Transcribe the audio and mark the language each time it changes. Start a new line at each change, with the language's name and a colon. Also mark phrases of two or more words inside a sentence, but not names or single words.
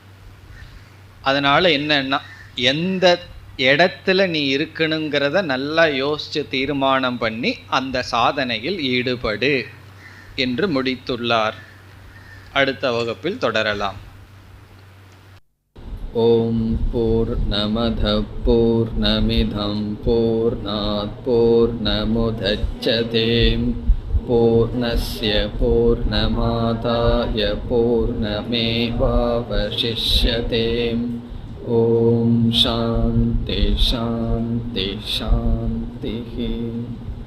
Tamil: அதனால் என்னன்னா எந்த இடத்துல நீ இருக்கணுங்கிறத நல்லா யோசித்து தீர்மானம் பண்ணி அந்த சாதனையில் ஈடுபடு என்று முடித்துள்ளார். அடுத்த வகுப்பில் தொடரலாம்.
Sanskrit: ॐ पूर्णमद पूर्णमिदम् पूर्णात् पूर्णमुदच्यते पूर्णस्य पूर्णमादाय पूर्णमेवावशिष्यते. ॐ शान्ति शान्ति शान्ति.